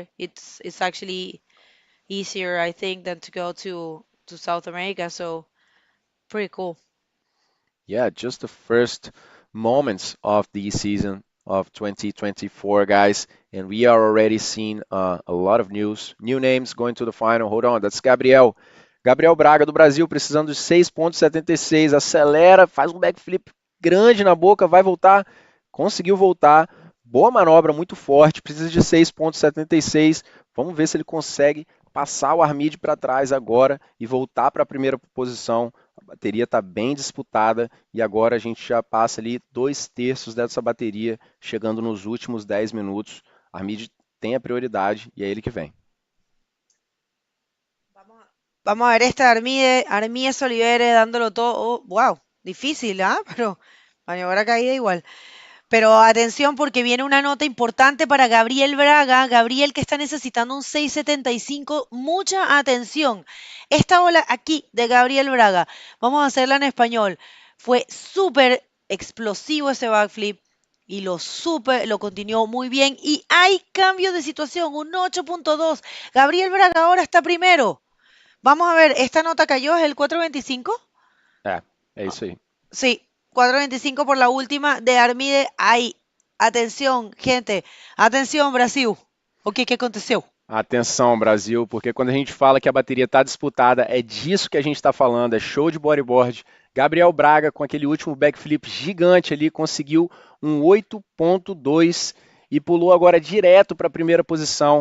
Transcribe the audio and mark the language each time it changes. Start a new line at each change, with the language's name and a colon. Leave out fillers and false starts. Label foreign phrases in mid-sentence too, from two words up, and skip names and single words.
English: It's actually easier, I think, than to go to South America. So pretty cool. Yeah, just the first moments of the season of 2024, guys, and we are already seeing a lot of news, new names going to the final. Hold on, that's Gabriel.
Portuguese: Gabriel Braga do Brasil, precisando de 6,76, acelera, faz um backflip grande na boca, vai voltar, conseguiu voltar, boa manobra, muito forte, precisa de 6,76. Vamos ver se ele consegue passar o Armid para trás agora e voltar para a primeira posição. A bateria está bem disputada e agora a gente já passa ali 2/3 dessa bateria, chegando nos últimos 10 minutos. Armid tem a prioridade e é ele que vem.
Spanish: Vamos a ver esta Armíes Olivere dándolo todo. Oh, wow, difícil, ¿ah? Pero maniobra caída igual. Pero atención porque viene una nota importante para Gabriel Braga. Gabriel que está necesitando un 6.75. Mucha atención. Esta ola aquí de Gabriel Braga, vamos a hacerla en español. Fue súper explosivo ese backflip y lo continuó muy bien. Y hay cambio de situación, un 8.2. Gabriel Braga ahora está primero. Vamos a ver, esta nota cayó, es el 4.25.
Portuguese: É isso aí.
Spanish: Sí, 4.25 por la última de Armide. Ay, atención, gente. Atención, Brasil.
Portuguese: O que aconteceu? Atenção, Brasil, porque quando a gente fala que a bateria está disputada, é disso que a gente está falando, é show de bodyboard. Gabriel Braga, com aquele último backflip gigante ali, conseguiu um 8.2 e pulou agora direto para a primeira posição.